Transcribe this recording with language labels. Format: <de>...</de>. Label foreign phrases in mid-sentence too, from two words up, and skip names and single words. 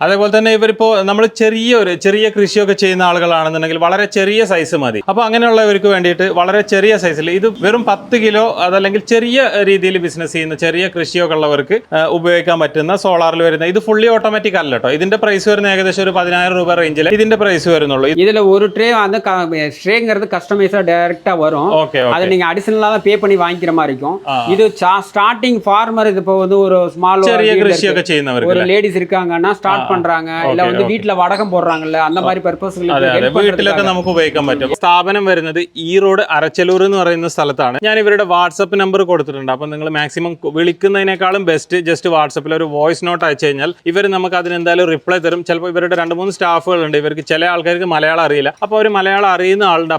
<ml>അതേപോലെ തന്നെ ഇവരിപ്പോ നമ്മൾ ചെറിയ കൃഷിയൊക്കെ ചെയ്യുന്ന ആളുകളാണെന്നുണ്ടെങ്കിൽ വളരെ ചെറിയ സൈസ് മതി. അപ്പൊ അങ്ങനെയുള്ളവർക്ക് വേണ്ടിയിട്ട് വളരെ ചെറിയ സൈസിൽ ഇത് വെറും 10 കിലോ അതല്ലെങ്കിൽ ചെറിയ രീതിയിൽ ബിസിനസ് ചെയ്യുന്ന ചെറിയ കൃഷിയൊക്കെ ഉള്ളവർക്ക് ഉപയോഗിക്കാൻ പറ്റുന്ന സോളാറിൽ വരുന്ന ഇത്</ml> <en>fully automatic</en> <ml>അല്ല കേട്ടോ. ഇതിന്റെ പ്രൈസ് വരുന്ന ഏകദേശം ഒരു 10,000 രൂപ റേഞ്ചിൽ ഇതിന്റെ പ്രൈസ് വരുന്നുള്ളൂ.</ml> <ta>இதுல ஒரு ட்ரே வந்து ட்ரேங்கிறது கஸ்டமைஸா டைரக்டா வரும். அதை நீங்க அடிஷனலா தான் பே பண்ணி வாங்கிக்கிற மாதிரி இருக்கும். இது</ta> <en>starting farmer</en> <ta>இது இப்போ வந்து ஒரு ஸ்மால்</ta> <ml>ചെറിയ കൃഷിയൊക്കെ ചെയ്യുന്നവർക്ക്</ml> <ta>ஒரு லேடிஸ் இருக்காங்கன்னா ஸ்டார்ட் பண்றாங்க இல்ல வந்து வீட்ல வடகம் போடுறாங்கல்ல அந்த மாதிரி பർപ്പസ്களுக்கு</ta> <ml>വീട്ടിലൊക്കെ നമുക്ക് ഉപയോഗിക്കാൻ പറ്റും. സ്ഥാപനം വരുന്നത് ഈറോഡ് അരച്ചലൂർ എന്ന് പറയുന്ന സ്ഥലത്താണ്. ഞാൻ ഇവരുടെ വാട്സപ്പ് നമ്പർ കൊടുത്തിട്ടുണ്ട്. അപ്പൊ നിങ്ങൾ മാക്സിമം വിളിക്കുന്നതിനേക്കാളും</ml> <en>best just</en> <ml>വാട്സപ്പിൽ ഒരു</ml> <en>voice note</en> <ml>അയച്ചു കഴിഞ്ഞാൽ ഇവർ നമുക്ക് അതിന് എന്തായാലും റിപ്ലൈ തരും. ചിലപ്പോൾ ഇവരുടെ 2-3 സ്റ്റാഫുകളുണ്ട്. ഇവർക്ക് ചില ആൾക്കാർക്ക് മലയാളം അറിയില്ല. അപ്പോൾ അവർ മലയാളം അറിയുന്ന ആളുണ്ട്.</ml>